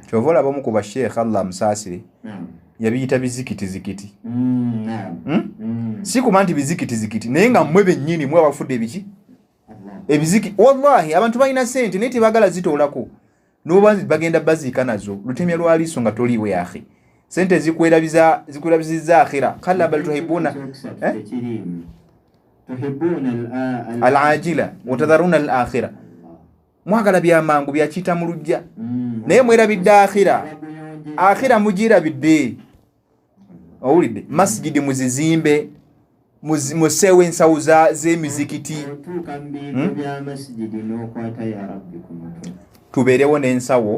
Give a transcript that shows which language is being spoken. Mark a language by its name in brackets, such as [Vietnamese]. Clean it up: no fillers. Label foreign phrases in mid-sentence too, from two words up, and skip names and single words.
[Ganda] Kyova olaba omu ku basheekhe Allah amusaasire yabiyita bizikiti. Si kuba nti bizikiti naye nga mmwe bennyini mwe abafudde ebiki ebiziki. Wallahi abantu balina sente naye tebagala zitoolako n'oba bagenda baziika nazo lutemya lwa liiso nga toliiwe akhi. Sente zikwerabizizza [Arabic] الآخرة كلا بل تحبون العاجلة وتذرون الآخرة. [Ganda] Mwagala byamangu byakiyita mu lujja naye mwerabidde akhira mugirabidde. Owulidde? Masjidi muzizimbe museewo ensawo z'emizikiti tubeerewo n'ensawo.